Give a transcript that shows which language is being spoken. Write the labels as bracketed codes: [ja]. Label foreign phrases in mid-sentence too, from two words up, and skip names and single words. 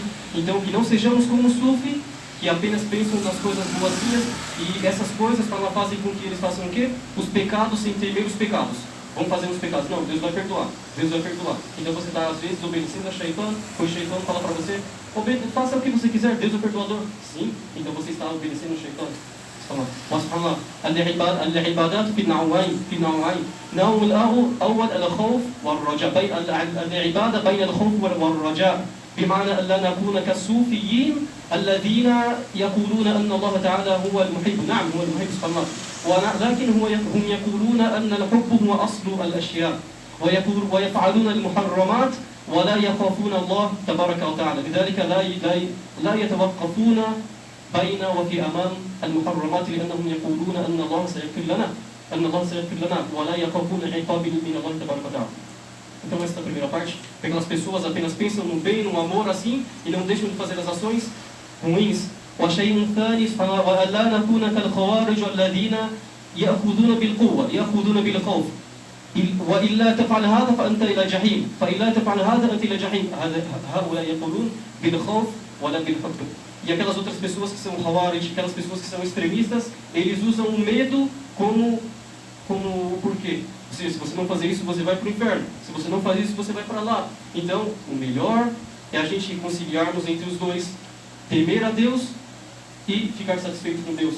[pt] Então que não sejamos como o sufi, que apenas pensam nas coisas boazinhas, e essas coisas fazem com que eles façam o quê? Os pecados sem temer os pecados. vamos fazer uns pecados. Não, Deus vai perdoar. Deus vai perdoar. Então você está, às vezes, obedecendo a Shaitan, o Shaitan fala para você, faça o que você quiser, Deus é o perdoador. Sim, então você está obedecendo o Shaitan. [ar] سبحان الله العبادات في نوعين نوع الأول الخوف والرجاء العبادة بين الخوف والرجاء بمعنى أن لا نكون كالصوفيين الذين يقولون أن الله تعالى هو المحب. نعم هو المحب سبحان الله، ولكن هم يقولون أن الحب هو أصل الأشياء ويفعلون المحرمات ولا يخافون الله تبارك وتعالى، لذلك لا يتوقفون بين وفي أمام المحرمات لأنهم يقولون أن الله سيغفر لنا ولا يخافون عقاب من الله تبارك وتعالى. [pt] Então essa é a primeira parte. Aquelas pessoas apenas pensam no bem, no amor assim e não deixam de fazer as ações ruins. [ar] وشيء ثاني ولا نكون كالخوارج الذين يأخذون بالقوة يأخذون بالخوف وإلا تفعل هذا فأنت إلى جحيم فإلا تفعل هذا أنت إلى جحيم. هؤلاء يقولون بالخوف ولا بالحب. [pt] E aquelas outras pessoas que são Khawarij, aquelas pessoas que são extremistas, eles usam o medo como porquê? Se você não fazer isso, você vai para o inferno. Se você não fazer isso, você vai para lá. Então, o melhor é a gente conciliarmos entre os dois. Temer a Deus e ficar satisfeito com Deus.